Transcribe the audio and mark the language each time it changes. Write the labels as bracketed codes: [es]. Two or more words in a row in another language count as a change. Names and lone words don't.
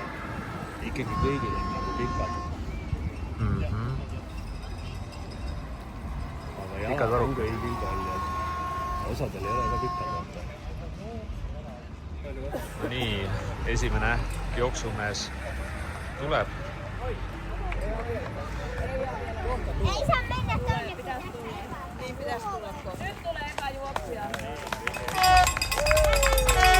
[et] Ikkagi kõigil on nagu pikad. Aga jalad on kõigil kaljad. Osadel ei ole ka pikad vaata. No nii, esimene jooksumees tuleb. [fi] Ei saa mennä tonne. Niin pitäisi tulla kohta. Nyt tulee eka juoksuja.